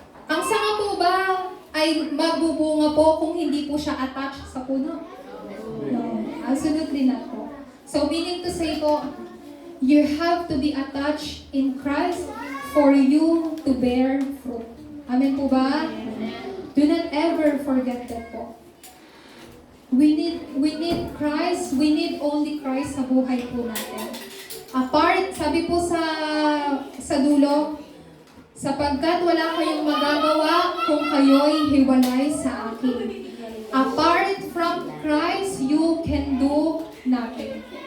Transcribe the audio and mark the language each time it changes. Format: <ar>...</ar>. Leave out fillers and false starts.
<tl>Ang sanga po ba ay magbubunga po kung hindi po siya attached sa puno?</tl> <en>No. Absolutely not po. So meaning to say po, you have to be attached in Christ for you to bear fruit. Amen po ba? Do not ever forget that po. We need Christ. We need only Christ</en> <tl>sa buhay po natin. Apart, sabi po sa dulo, sapagkat wala kayong magagawa kung kayo'y hiwalay sa akin.</tl> <en>Apart from Christ, you can do nothing.</en>